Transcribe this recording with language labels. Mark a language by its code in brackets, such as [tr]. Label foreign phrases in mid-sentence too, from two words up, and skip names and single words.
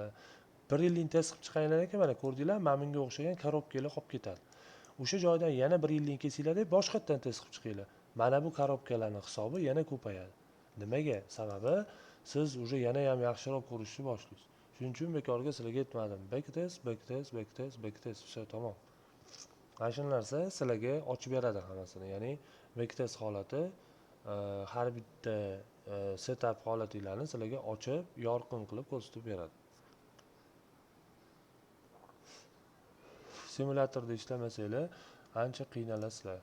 [uz] 1 yillikni test qilib chiqqaninglar ekan, mana ko'rdinglar, mana bunga o'xshagan korobkalar qolib ketadi. O'sha joydan yana 1 yillikni kesinglar-da, boshqatdan test qilib chiqinglar. Mana bu korobkalarning hisobi yana ko'payadi. Nimaga? Sababi siz уже yana ham yaxshiroq ko'rishni boshlaysiz. Shuning uchun bekorga sizlarga aytmadim. [en] Back test, back test, back test, back test, все, [uz] tamom. Mana shu narsa sizlarga ochib beradi hammasini. Ya'ni [en] back test [uz] holati har bitta setup holatinglarni sizlarga ochib, yorqin qilib ko'rsatib beradi. Simulyatorda ishlamasanglar, ancha qiynalasizlar.